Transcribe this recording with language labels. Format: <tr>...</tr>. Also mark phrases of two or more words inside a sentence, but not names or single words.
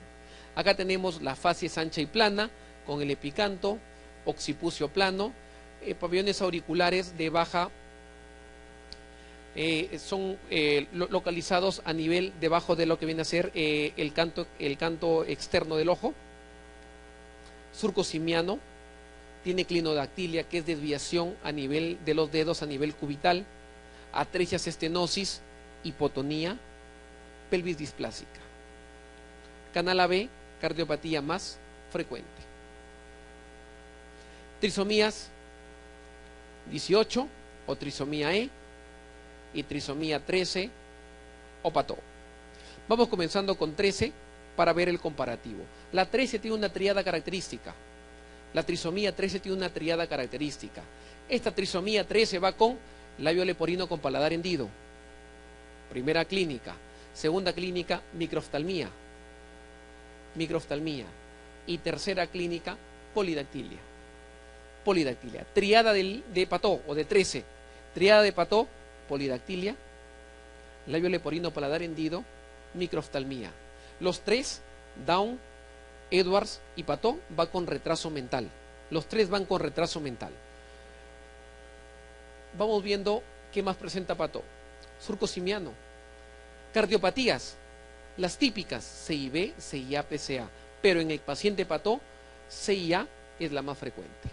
<es>Acá tenemos la facies ancha y plana con el epicanto, occipucio plano, pabellones auriculares de baja, son localizados a nivel debajo de lo que viene a ser el canto externo del ojo. Surco simiano, tiene clinodactilia, que es desviación a nivel de los dedos, a nivel cubital, atresias, estenosis, hipotonía, pelvis displásica. Canal AB, cardiopatía más frecuente. Trisomías 18 o trisomía E y trisomía 13 o Pató. Vamos comenzando con 13 para ver el comparativo. La 13 tiene una triada característica. La trisomía 13 tiene una triada característica. Esta trisomía 13 va con labio leporino con paladar hendido. Primera clínica. Segunda clínica, microftalmía. Y tercera clínica, polidactilia. Triada de Pató o de 13. Triada de Pató, polidactilia, labio leporino, paladar hendido, microftalmía. Los tres, Down, Edwards y Pató, va con retraso mental. Los tres van con retraso mental. Vamos viendo qué más presenta Pató. Surco simiano. Cardiopatías, las típicas, CIB, CIA, PCA. Pero en el paciente Pató, CIA es la más frecuente.</es>